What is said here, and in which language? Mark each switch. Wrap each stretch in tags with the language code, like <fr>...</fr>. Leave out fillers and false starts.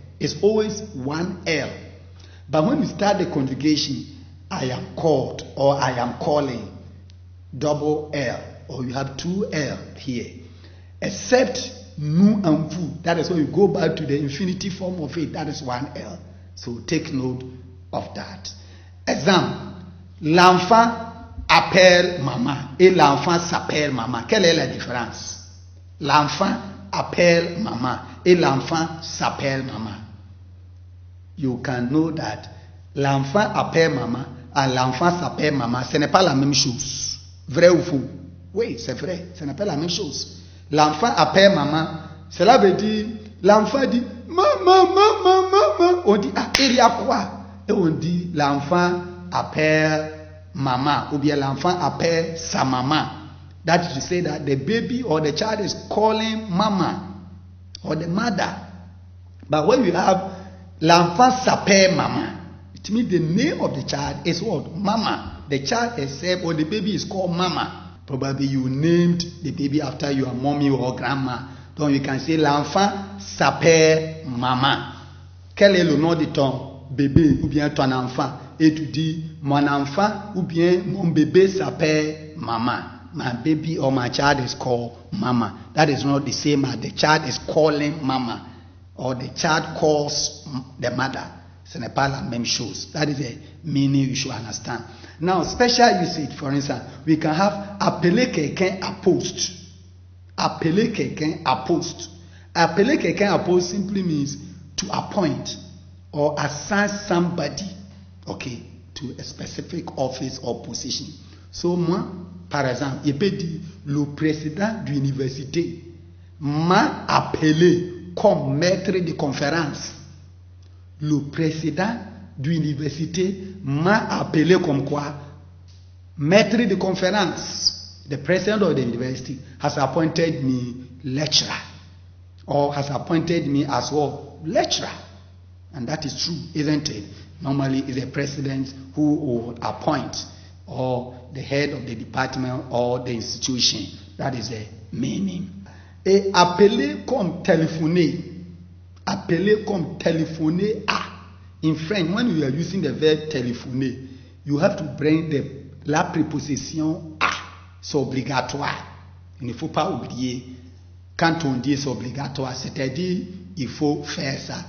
<en>It's always one L. But when we start the conjugation, I am called or I am calling, double L, or you have two L here. Except</en> <fr>nous en vous.</fr> <en>That is why you go back to the infinitive form of it. That is one L. So take note of that.</en> <fr>Exemple, l'enfant appelle maman et l'enfant s'appelle maman. Quelle est la différence? L'enfant appelle maman et l'enfant s'appelle maman.</fr> <en>You can know that</en> <fr>l'enfant appelle maman et l'enfant s'appelle maman. Ce n'est pas la même chose. Vrai ou faux? Oui, c'est vrai. Ce n'est pas la même chose. L'enfant appelle maman. Cela veut dire, l'enfant dit maman, maman, maman. On dit, ah, il y a quoi? Et on dit, l'enfant appelle maman. Ou bien l'enfant appelle sa maman.</fr> <en>That is to say that the baby or the child is calling mama or the mother. But when you have</en> <fr>l'enfant s'appelle maman,</fr> <en>it means the name of the child is what? Mama. The child itself or the baby is called mama. Probably you named the baby after your mommy or grandma.</en> <fr>Donc</fr> <en>you can say</en> <fr>l'enfant s'appelle maman. Quel est le nom de ton bébé ou bien ton enfant? Et tu dis mon enfant ou bien mon bébé s'appelle maman.</fr> <en>My baby or my child is called mama. That is not the same as the child is calling mama or the child calls the mother.</en> <fr>Ce n'est pas la même chose.</fr> <en>That is the meaning you should understand. Now, special usage, for instance, we can have</en> <fr>appeler quelqu'un à poste. Appeler quelqu'un à poste. Appeler quelqu'un à poste</fr> <en>simply means to appoint or assign somebody, okay, to a specific office or position. So,</en> <fr>moi, par exemple, il peut dire le président de l'université m'a appelé comme maître de conférence. Le président de l'université m'a appelé comme quoi? Maître de conférence.</fr> <en>The president of the university has appointed me lecturer or has appointed me as well lecturer. And that is true, isn't it? Normally it's the president who will appoint or the head of the department or the institution. That is the meaning.</en> <fr>Et appeler comme téléphoner. Appeler comme téléphoner à.</fr> <en>In French, when you are using the verb téléphoner, you have to bring</en> <fr>la préposition à. C'est obligatoire. Il ne faut pas oublier. Quand on dit c'est obligatoire, c'est-à-dire il faut faire ça.</fr>